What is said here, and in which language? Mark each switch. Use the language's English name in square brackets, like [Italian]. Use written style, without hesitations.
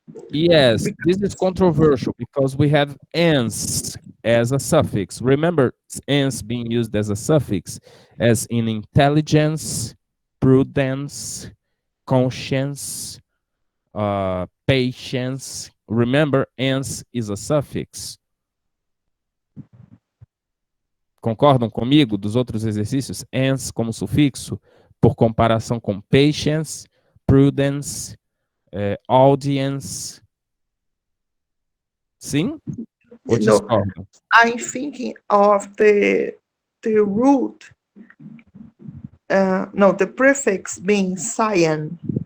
[English] Yes, this is controversial because we have "ens" as a suffix. Remember "ens" being used as a suffix, as in intelligence, prudence, conscience, patience. Remember, "ens" is a suffix. [Portuguese] Concordam comigo dos outros exercícios? "Ens" como sufixo, por comparação com patience, prudence, audience. Sim? Ou [English] No, [Portuguese] discordam? [English] I'm thinking of the root, no, the prefix being cyan.